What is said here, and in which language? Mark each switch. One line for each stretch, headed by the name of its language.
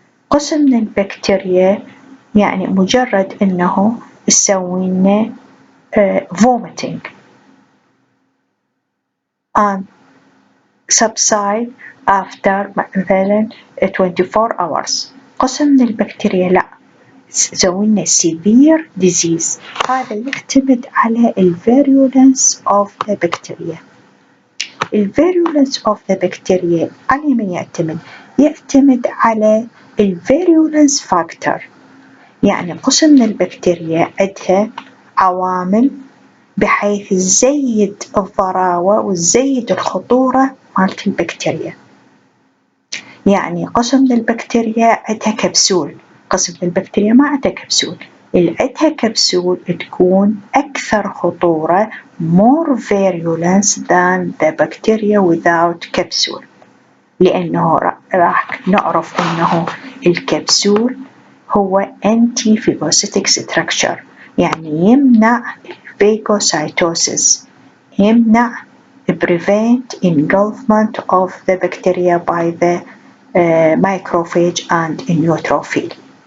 Arabic: قسم من البكتيريا يعني مجرد أنه تسوي لنا
English: vomiting and subside after
Arabic: مثلا 24 hours. قسم من البكتيريا لا، تسوي لنا
English: severe disease.
Arabic: هذا يعتمد على
English: virulence of the bacteria. virulence of the bacteria
Arabic: على من يعتمد؟ يعتمد على virulence factor، يعني قسم من البكتيريا عندها عوامل بحيث تزيد الضراوة وتزيد الخطورة مالت البكتيريا. يعني قسم من البكتيريا عندها كبسول، قسم من البكتيريا ما عندها كبسول. اللي عندها كبسول تكون أكثر خطورة
English: more virulence than the bacteria without capsule،
Arabic: لأنه راح نعرف أنه الكبسول هو
English: anti-phagocytic structure،
Arabic: يعني يمنع phagocytosis، يمنع
English: prevent engulfment of the bacteria by the macrophage and neutrophil.